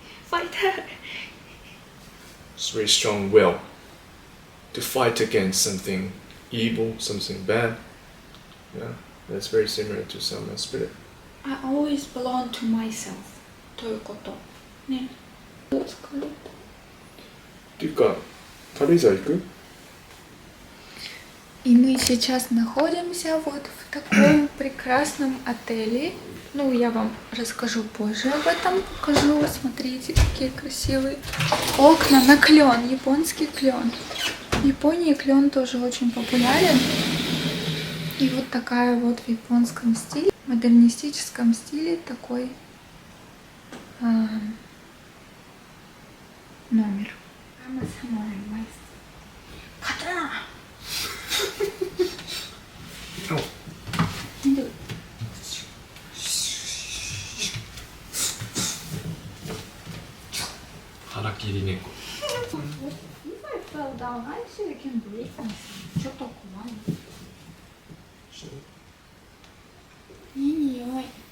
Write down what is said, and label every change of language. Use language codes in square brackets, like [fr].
[en] fighter. It's very strong will to fight against something evil, something bad. Yeah, that's very similar to samurai spirit. I always belong to myself. [ja] ということね。疲れた。っていうか、軽井沢行く? [ru] И мы сейчас находимся вот в таком прекрасном отеле. Ну, я вам расскажу позже об этом. Покажу. Смотрите, какие красивые окна на клен. Японский клен. В Японии клен тоже очень популярен. И вот такая вот в японском стиле, модернистическом стиле такой номер. [en] I'm a samurai wife. Катана! [ja] Harakiri neko. [en] If I fell down, I actually can breathe myself. [ja] ちょっと怖い。いい匂い。